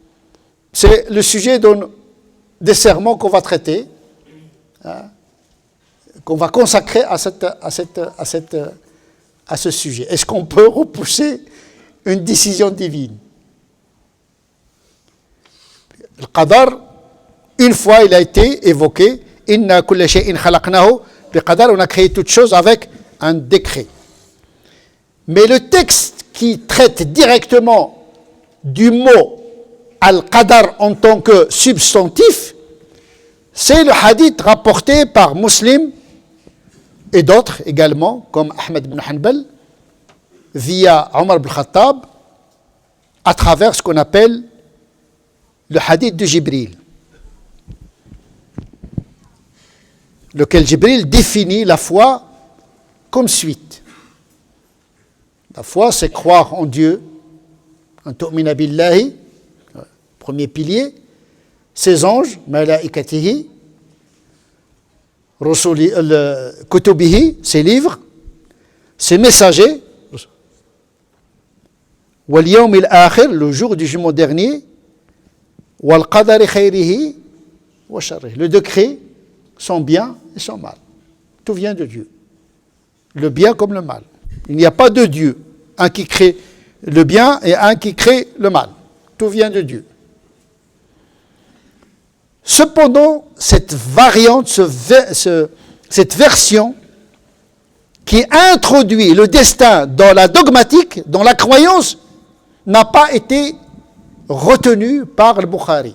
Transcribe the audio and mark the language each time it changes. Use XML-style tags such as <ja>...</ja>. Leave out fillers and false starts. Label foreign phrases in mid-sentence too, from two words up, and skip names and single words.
<fr>C'est le sujet dont des sermons qu'on va traiter, hein, qu'on va consacrer à ce sujet. Est-ce qu'on peut repousser une décision divine? Le qadar, une fois il a été évoqué,</fr> <ar>إنا كل شيء خلقناه بقدر,</ar> <fr>on a créé toute chose avec un décret. Mais le texte qui traite directement du mot al-qadar en tant que substantif, c'est le hadith rapporté par Muslim et d'autres également, comme Ahmed ibn Hanbal, via Omar ibn Khattab, à travers ce qu'on appelle le hadith de Jibril, lequel Jibril définit la foi comme suite. La foi, c'est croire en Dieu,</fr> <ar>أن تؤمن بالله,</ar> <fr>premier pilier, ses anges,</fr> <ar>ملائكته رسله كتبه,</ar> <fr>ses livres, ses messagers,</fr> <ar>واليوم الآخر,</ar> <fr>le jour du jugement dernier,</fr> <ar>والقدر خيره وشره,</ar> <fr>le décret, son bien et son mal. Tout vient de Dieu. Le bien comme le mal. Il n'y a pas de Dieu, un qui crée le bien et un qui crée le mal. Tout vient de Dieu. Cependant, cette variante, cette version qui introduit le destin dans la dogmatique, dans la croyance, n'a pas été retenue par le Bukhari.</fr>